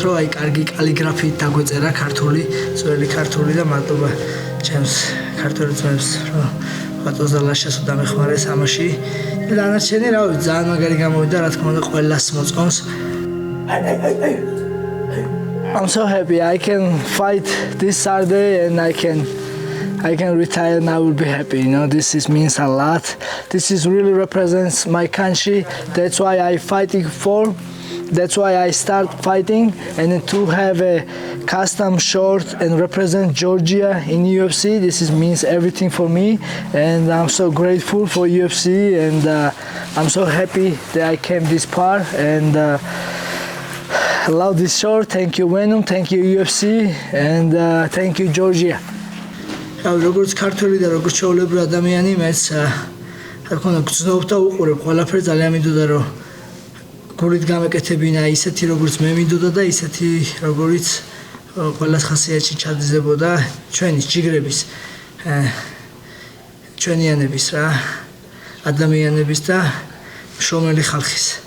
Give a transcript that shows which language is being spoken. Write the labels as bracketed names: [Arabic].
[Georgian] რომ აი კარგი კალიგრაფიით დაგვეწერა ქართული, ძველი ქართული და მადლობა ჩემს ქართული ძმებს რომ ბატონს და ლაშას დამეხმარეს ამაში. და დანარჩენი რავი ძალიან მაგარი გამოვიდა, რა თქმა უნდა ყველას მოწონს. [English] I'm so happy I can fight this Saturday and I can retire and I will be happy. You know, means a lot. This is really represents my country. That's why I fighting for. That's why I start fighting and to have a custom short and represent Georgia in UFC. Means everything for me and I'm so grateful for UFC and I'm so happy that I came this far and I love this short. Thank you Venom, thank you UFC and thank you Georgia. [Georgian] როგორც ქართველი და როგორც ჩვეულებრივი ადამიანი მეც რა თქმა უნდა გრძნობ და უყურებ ყველაფერს ძალიან მინდოდა რომ გულით გამეკეთებინა ისეთი როგორც მე მინდოდა და ისეთი როგორც ყველას ხასიათში ჩაძებოდა ჩვენი ჯიგრების ჩვენიანების რა ადამიანების და შრომელი ხალხის.